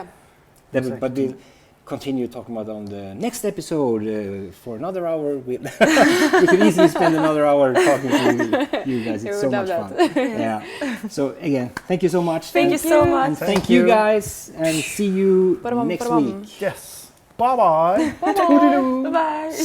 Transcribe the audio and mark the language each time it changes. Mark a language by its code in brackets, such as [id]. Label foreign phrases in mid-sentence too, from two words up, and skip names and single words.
[en] yeah. But we'll continue talking about on the next episode for another hour. We could easily spend another hour talking to you guys. We It's would so much love fun. Yeah. So again, thank you so much. Thank you so much. And Thank thank you you. guys, and see you Ba-da-bum, next ba-da-bum. week. Yes. Bye bye. Bye bye.